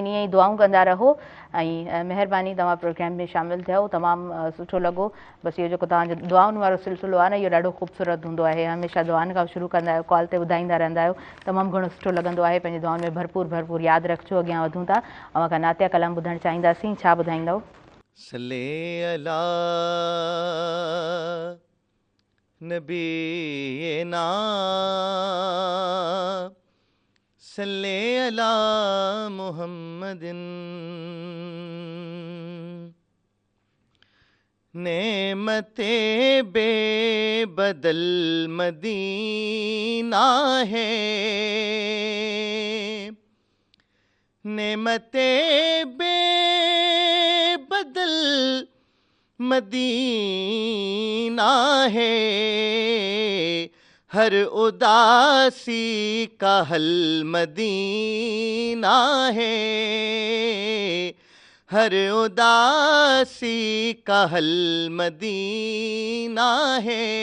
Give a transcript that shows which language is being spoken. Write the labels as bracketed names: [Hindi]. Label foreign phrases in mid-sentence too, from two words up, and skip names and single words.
[Sindhi] ईअं ई दुआऊं कंदा रहो ऐं महिरबानी, तव्हां प्रोग्राम में शामिलु थियो, तमामु सुठो लॻो। बसि इहो जेको तव्हांजो दुआउनि वारो सिलसिलो आहे न, इहो ॾाढो ख़ूबसूरत हूंदो आहे। हमेशह दुआनि खां शुरू कंदा आहियो, कॉल ते ॿुधाईंदा रहंदा आहियो, तमामु घणो सुठो लॻंदो आहे। पंहिंजे दुआउनि में भरपूर भरपूर यादि रखिजो। अॻियां वधूं था, अव्हां खां नातिया कलाम ॿुधणु चाहींदासीं। छा ॿुधाईंदव? [Arabic] صل على نبينا صل على محمد [Urdu] نعمت بےبدل مدینہ ہے، نعمت بےبدل مدینہ ہے، ہر اداسی کا حل مدینہ ہے، ہر اداسی کا حل مدینہ ہے.